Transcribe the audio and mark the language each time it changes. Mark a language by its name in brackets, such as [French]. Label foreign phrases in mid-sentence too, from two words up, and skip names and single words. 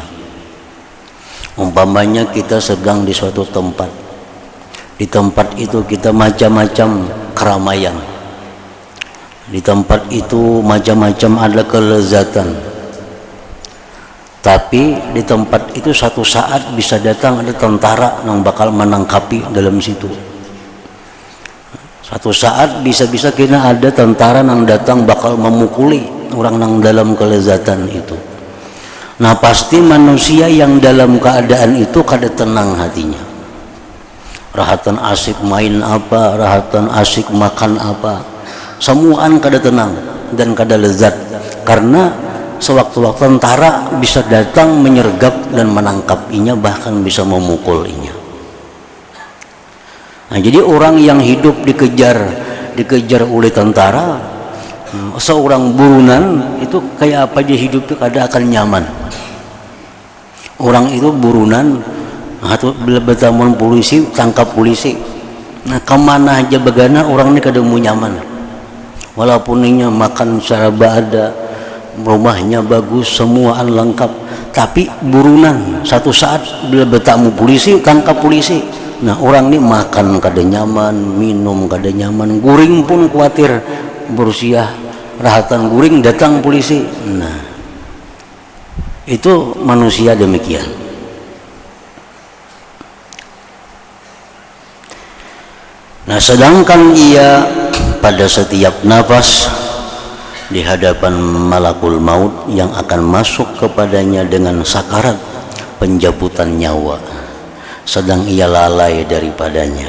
[Indonesian] Umpamanya kita sedang di suatu tempat, di tempat itu kita macam-macam keramaian, di tempat itu macam-macam ada kelezatan, tapi di tempat itu satu saat bisa datang ada tentara yang bakal menangkapi dalam situ. Satu saat bisa-bisa kena ada tentara yang datang bakal memukuli orang yang dalam kelezatan itu. Nah, pasti manusia yang dalam keadaan itu kada tenang hatinya. Rahatan asik main apa, rahatan asik makan apa, semuaan kada tenang dan kada lezat, karena sewaktu-waktu tentara bisa datang menyergap dan menangkapinya, bahkan bisa memukulinya. Nah, jadi orang yang hidup dikejar oleh tentara, seorang burunan itu kayak apa dia hidup itu kada akan nyaman. Orang itu burunan atau bertamun polisi, tangkap polisi. Nah, kemana aja begana orang ini kada mau nyaman. Walaupun ini makan secara ada, rumahnya bagus, semuaan lengkap, tapi burunan satu saat bila bertamu polisi, tangkap polisi. Nah, orang ini makan kada nyaman, minum kada nyaman, guring pun khawatir berusia rahatan guring datang polisi. Nah, itu manusia demikian. Nah, sedangkan ia pada setiap nafas di hadapan malakul maut yang akan masuk kepadanya dengan sakarat pencabutan nyawa, sedang ia lalai daripadanya.